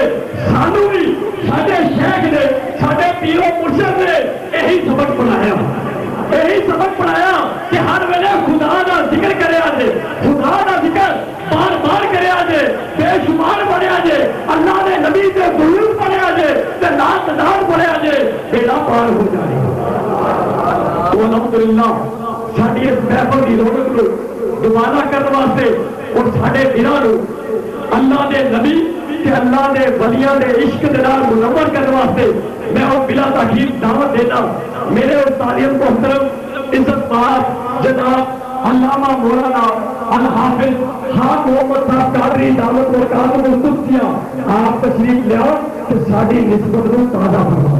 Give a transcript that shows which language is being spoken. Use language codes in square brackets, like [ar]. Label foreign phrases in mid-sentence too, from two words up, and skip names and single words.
[pa] سانو بھی سارے شیخ نے سارے پیرو مرشد نے یہی سبق پڑھایا، یہی سبق پڑھایا کہ ہر ویلے [ur] خدا کا ذکر [pa] کریا جے، [ur] خدا کا ذکر [pa] بار بار کریا جے، بے شمار پڑھیا جے، اللہ نے نبی سے درود پڑھیا جے تے نام تدار پڑھیا جے، بیڑا پار ہو جائے. [ur] تو الحمدللہ ساری اس محفل کی رونق کو دوبارہ کرنے واسطے اور سارے دلوں کو [pa] اللہ دے نبی کہ اللہ دے ولیاں دے عشق دے نال [ur] منور کرنے واسطے میں وہ بلا تاخیر دعوت دینا میرے استاد محترم عزت مآب جناب علامہ مولانا الحافظ خان محمد صاحب قادری دعوت برکات القدسیہ آپ تشریف لیا کہ ساری نسبت کو تازہ فرمائیں.